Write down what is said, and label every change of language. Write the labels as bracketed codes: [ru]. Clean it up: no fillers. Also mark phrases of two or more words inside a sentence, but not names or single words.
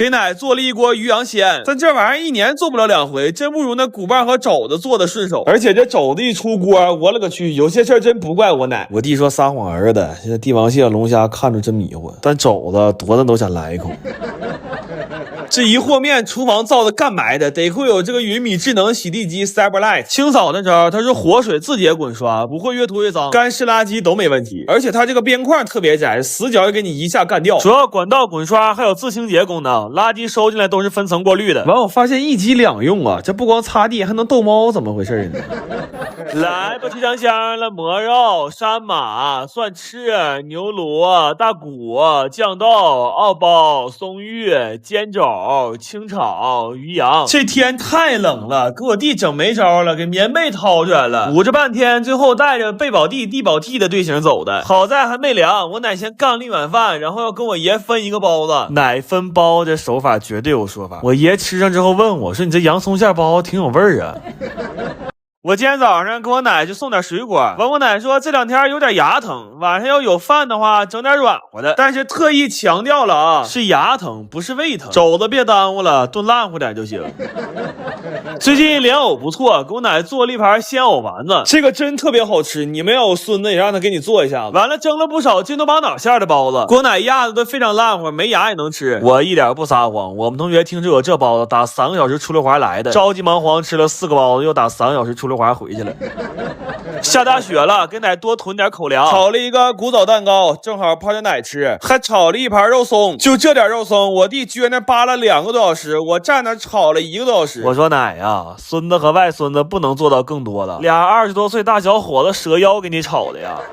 [zh] 給奶做了一鍋魚羊鮮，但這玩意兒1年做不了2回，真不如那骨棒和肘子做的順手。而且這肘子一出鍋，我勒個去，有些事兒真不怪我奶。我弟說撒謊兒子，現在帝王蟹、龍蝦看着真迷糊，但肘子多的都想來一口。這一和面廚房造的幹埋的，得虧有這個雲米智能洗地機 Cyberlight。清掃的時候它是活水自己滾刷，不會越拖越髒，乾濕垃圾都沒問題。而且它這個邊框特別窄，死角也給你一下幹掉。主要管道滾刷還有自清潔功能，垃圾收進來都是分層過濾的。完我發現1機2用啊，這不光擦地還能逗貓，怎麼回事呢？來吧，吃香香了，蘑肉、山马、蒜翅、牛鱸、大骨、酱豆、奥包、松玉、煎肘、清炒、鱼羊。这天太冷了，给我弟整没招了，给棉被掏出来了，捂着半天，最后带着贝宝地、地宝娣的队形走的。好在还没凉，我奶先干了一碗饭，然後要跟我爺分一個包子。奶分包這手法絕對有說法。我爺吃上之後問我說：“你這洋蔥餡包挺有味兒啊。” 我今天早上給我奶就送點水果，完我奶說這兩天有點牙疼，晚上要有飯的話整點軟和的，但是特意強調了啊，是牙疼不是胃疼，肘子別耽誤了，燉爛乎點就行。最近蓮藕不錯，給我奶做了一盤鮮藕丸子，這個真特別好吃，你們要有孫子也讓他給你做一下子。完了蒸了不少金頭巴腦餡的包子，給我奶壓的都非常爛乎，沒牙也能吃。我一點不撒謊，我們同學聽說有這包子，打3個小時出溜滑來的，着急忙慌吃了4個包子，又打3個小時出溜滑回去了。下大雪了，給奶多囤點口糧。炒了一個古早蛋糕，正好泡着奶吃，還炒了一盤肉鬆。就這點肉鬆，我弟撅那扒了2個多小時，我站那炒了1個多小時。我說奶呀，孫子和外孫子不能做到更多了，倆20多歲大小伙子折腰給你炒的呀。